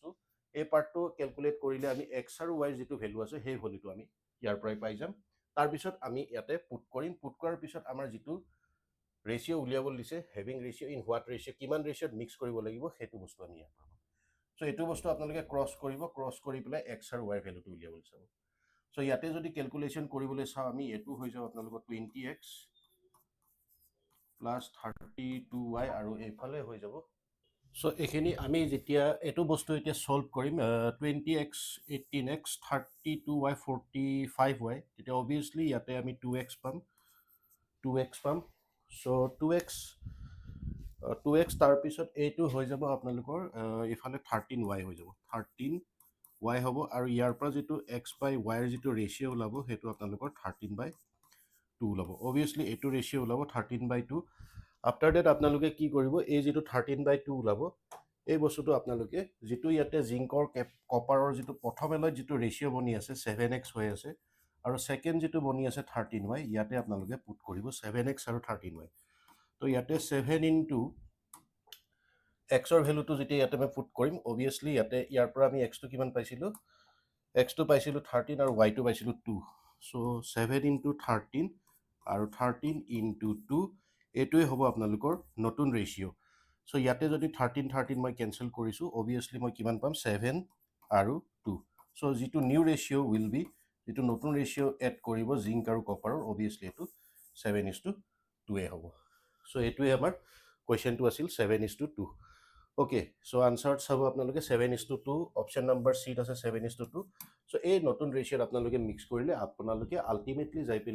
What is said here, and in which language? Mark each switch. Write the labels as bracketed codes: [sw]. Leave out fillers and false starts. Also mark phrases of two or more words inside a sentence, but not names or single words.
[as] এই পাৰ্টটো ক্যালকুলেট কৰিলে আমি x আৰু y যেটো ভ্যালু আছে সেই ভ্যালুটো আমি ইয়াৰ পৰাই পাই যাম তাৰ পিছত আমি ইয়াতে পুট কৰিম পুট কৰাৰ পিছত আমাৰ যেটো ৰেশিও উলিয়াবলৈ দিছে [en] having ratio in what ratio [as] কিমান ৰেশিওত মিক্স কৰিব লাগিব হেতু বস্তু আমি ইয়াত পাম so এটো বস্তু আপোনালোকে ক্ৰস কৰিব ক্ৰস কৰি পেলাই x আৰু y ভ্যালুটো উলিয়াবলৈ চাব so ইয়াতে যদি ক্যালকুলেশন কৰিবলৈ চাও আমি এটো হৈ যাব আপোনালোকৰ 20x plus 32y আৰু এইফালে হৈ যাব so এখিনি আমি যেতিয়া এটো বস্তু এতিয়া সলভ কৰিম 20x 18x 32y 45y তেতিয়া obviously ইয়াতে আমি 2x পাম 2x পাম so 2x তাৰ পিছত এইটো হৈ যাব আপোনালোকৰ ইফালে 13y হৈ যাব 13y হ'ব আৰু ইয়াৰ পৰা যেটো x by y ৰ যেটো ৰেশিও ওলাব হেতু আপোনালোকৰ 13/2 ওলাব obviously এইটো ৰেশিও ওলাব 13/2 [en] after that [as] আপোনালোকে কি কৰিব এই যেটো 13/2 ওলাব এই বস্তুটো আপোনালোকে যেটো ইয়াতে জিংকৰ কপাৰৰ যেটো প্ৰথম এলয় যেটো ৰেশিও বনি আছে 7x হৈ আছে আৰু সেকেন্ড যেটো বনি আছে 13y ইয়াতে আপোনালোকে পুট কৰিব 7x আৰু 13y তো ইয়াতে 7 into x ৰ ভ্যালুটো যেতিয়া ইয়াতে মই পুট কৰিম obviously ইয়াতে ইয়াৰ পৰা আমি x টো কিমান পাইছিলো x টো পাইছিলো 13 আৰু y টো পাইছিলো 2 so 7 into 13 আৰু 13 into 2 এটোই হ'ব আপোনালোকৰ নতুন ৰেশিও so ইয়াতে যদি 13 মই ক্যানসেল কৰিছো obviously মই কিমান পাম 7 আৰু 2 so যেটো [en] new ratio will be [as] যেটো নতুন ৰেশিও এড কৰিব জিংক আৰু কপাৰৰ obviously এটো 7:2 এ হ'ব so এটোই আমাৰ কোৱেশ্চনটো আছিল 7:2 okay so answer চাব আপোনালোকে 7:2 [en] option number C [as] আছে 7:2 so এই নতুন ৰেশিও আপোনালোকে মিক্স কৰিলে আপোনালোকে আলটিমেটলি যাই পেলে